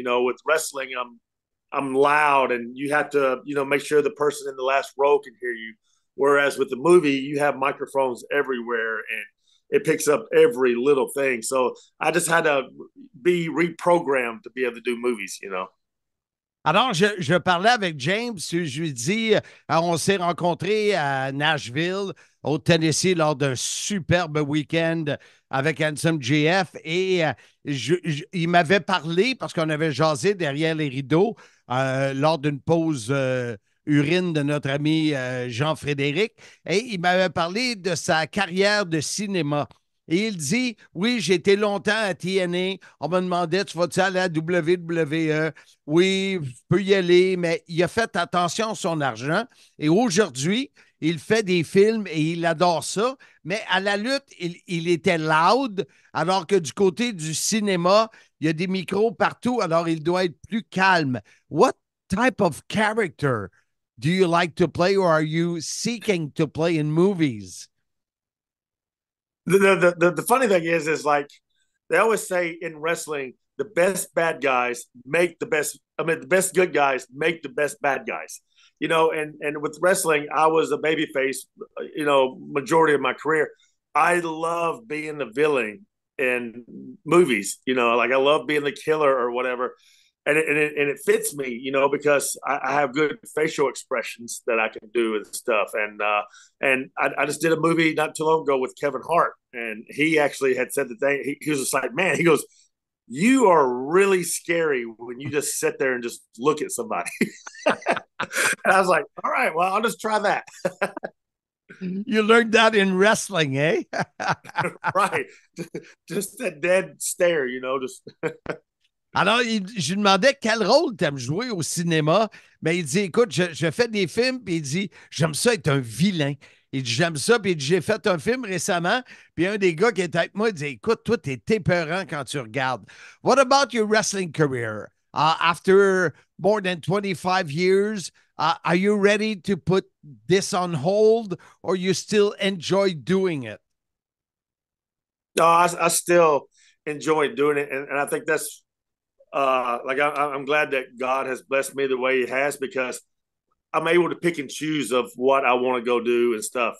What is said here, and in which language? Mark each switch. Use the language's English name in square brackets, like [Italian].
[English] You know, with wrestling, I'm loud and you have to, you know, make sure the person in the last row can hear you. Whereas with the movie, you have microphones everywhere and it picks up every little thing. So I just had to be reprogrammed to be able to do movies, you know. [French] Alors, je parlais avec James, je lui dis, on s'est rencontrés à Nashville, au Tennessee, lors d'un superbe week-end avec Handsome JF et il m'avait parlé, parce qu'on avait jasé derrière les rideaux lors d'une pause urine de notre ami Jean-Frédéric, et il m'avait parlé de sa carrière de cinéma. Et il dit, oui, j'ai été longtemps à TNA. On me demandait, tu vas-tu aller à WWE? Oui, je peux y aller, mais il a fait attention à son argent. Et aujourd'hui, il fait des films et il adore ça. Mais à la lutte, il était loud, alors que du côté du cinéma, il y a des micros partout, alors il doit être plus calme. [English] What type of character do you like to play, or are you seeking to play in movies? The funny thing is like they always say in wrestling, the best bad guys make the best. I mean, the best good guys make the best bad guys. You know, and with wrestling, I was a babyface. You know, majority of my career, I love being the villain in movies. You know, like I love being the killer or whatever. And it fits me, you know, because I have good facial expressions that I can do and stuff. And I just did a movie not too long ago with Kevin Hart, and he actually had said the thing. He was just like, man, he goes, you are really scary when you just sit there and just look at somebody. And I was like, all right, well, I'll just try that. You learned that in wrestling, eh? Right. Just that dead stare, you know, just... [French] Alors, je lui demandais quel rôle tu aimes jouer au cinéma. Mais il dit, écoute, je fais des films, puis il dit, j'aime ça être un vilain. Il dit, j'aime ça, puis j'ai fait un film récemment, puis un des gars qui était avec moi, il dit, écoute, toi, t'es épeurant quand tu regardes. [English] What about your wrestling career? After more than 25 years, are you ready to put this on hold, or you still enjoy doing it? No, I still enjoy doing it, and I think that's like I'm glad that God has blessed me the way He has, because I'm able to pick and choose of what I want to go do and stuff.